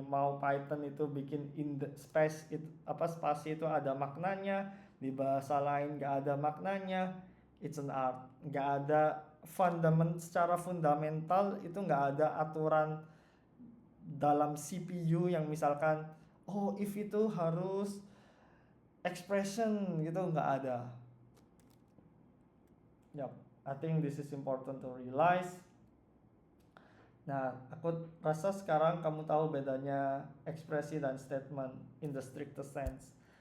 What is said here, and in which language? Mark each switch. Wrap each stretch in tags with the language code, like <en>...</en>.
<id>Mau Python itu bikin in the space itu spasi itu ada maknanya, di bahasa lain nggak ada maknanya,</id> <en>it's an art.</en> <id>Nggak ada secara fundamental, itu nggak ada aturan dalam CPU yang misalkan oh if itu harus expression gitu, nggak ada.</id> <en>Yep, I think this is important to realize.</en> <id>Nah, aku rasa sekarang kamu tahu bedanya ekspresi dan statement</id> <en>in the strictest sense.</en>